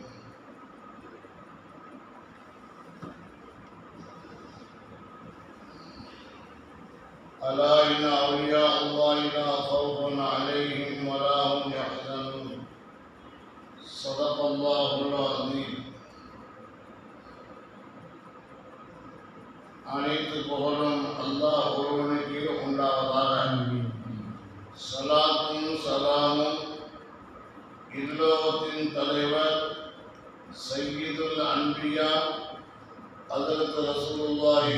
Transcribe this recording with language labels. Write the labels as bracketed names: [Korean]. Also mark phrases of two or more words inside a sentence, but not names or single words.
[Arabic] ألا إن أولياء الله لا خوف عليهم ولا هم يحزنون. صدق الله العظيم. [Tamil] அனைத்து புகழும் அல்லாஹ் ஒருவனுக்கு உண்டாவதாக. ஸலாத்தும் ஸலாமும் இல்லோகத்தின் தலைவர் [Arabic] سيد الأنبياء [Tamil] ஹஜ்ரத் ரசூலுல்லாஹி